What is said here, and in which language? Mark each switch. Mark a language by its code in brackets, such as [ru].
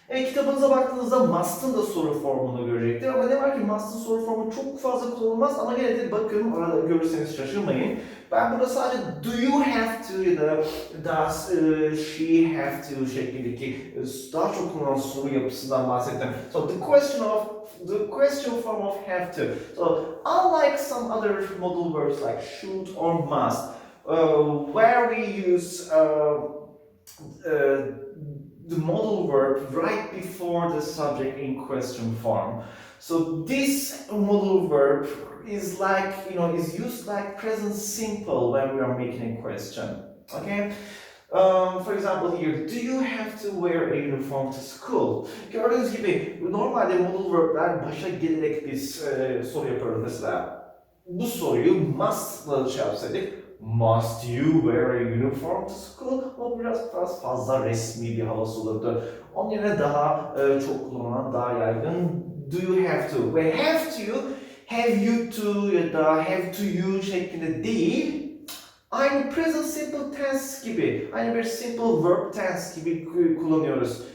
[tr] Kitabınıza baktığınızda must'ın da soru formunu görecektir. Ama ne var ki must'ın soru formu çok fazla kullanılmaz ama gene de bakın orada görürseniz şaşırmayın. Ben burada sadece [en] do you have to [tr] ya da [en] does she have to [tr] şeklindeki daha çok kullanılan soru yapısından bahsettim. [en] So the question form of have to. So unlike some other modal verbs like should or must, where we use the modal verb right before the subject in question form. So this modal verb is like, is used like present simple when we are making a question. Okay? For example here, do you have to wear a uniform to school? [tr] Gördüğünüz gibi normalde modal verb'ler başa gelerek biz soru yapıyoruz mesela. Bu soruyu must'la yapsaydık, [en] must you wear a uniform to school? [tr] O biraz fazla resmi bir havası olurdu. Onun yerine daha çok kullanılan, daha yaygın [en] do you have to? [tr] Ve [en] have you to [tr] ya da [en] have to you [tr] şeklinde değil, aynı present simple tense gibi, aynı bir simple verb tense gibi kullanıyoruz.